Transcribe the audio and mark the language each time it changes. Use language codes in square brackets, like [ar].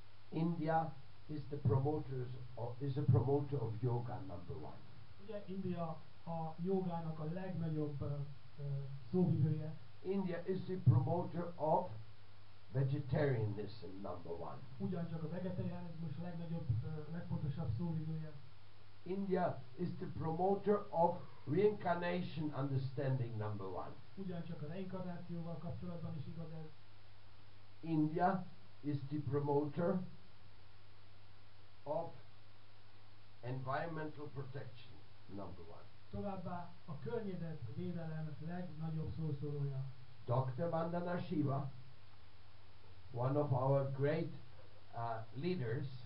[en] India is a promoter of yoga, number one. [hu] Ugye India a jogának a legnagyobb szóvivője. [en] India is the promoter of vegetarianism, number one. [hu] Ugyancsak a vegetarianizmus a legnagyobb, legfontosabb szóvivője. [en] India is the promoter of reincarnation understanding, number one. [hu] Ugyancsak a reinkarnációval kapcsolatban is igaz ez. [en] India is the promoter of environmental protection, number one. [hu] Továbbá a környezetvédelem legnagyobb szószólója. [en] Dr. Vandana Shiva, one of our great leaders,